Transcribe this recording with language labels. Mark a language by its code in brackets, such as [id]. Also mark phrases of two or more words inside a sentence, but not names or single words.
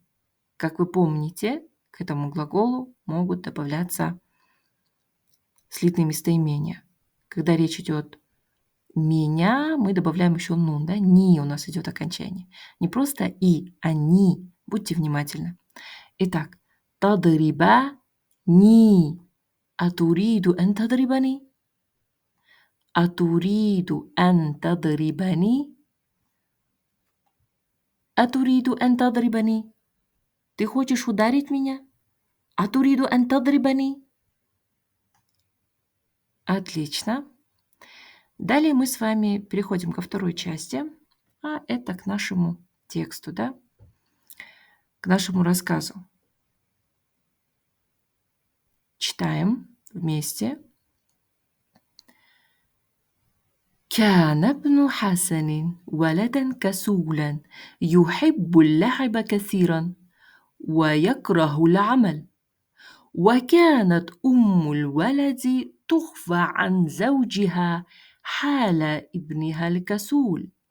[ru] Как вы помните, к этому глаголу могут добавляться слитные местоимения. Когда речь идет меня, мы добавляем еще нун, да? Ни у нас идет окончание. Не просто и, а ни. Будьте внимательны. Итак, [ar] تضرب ني. أتريد أن تضربني؟ أتريد أن تضربني? أتريد أن تضربني? [ru] Ты хочешь ударить меня? [ar] أتريد أن تضربني? [ru] Отлично. Далее мы с вами переходим ко второй части, а это к нашему тексту, да? К нашему рассказу. Читаем вместе. [ar] كان ابن حسن ولدا كسولا يحب اللعب كثيرا ويكره العمل وكانت أم الولد تخفى عن زوجها حال ابنها الكسول.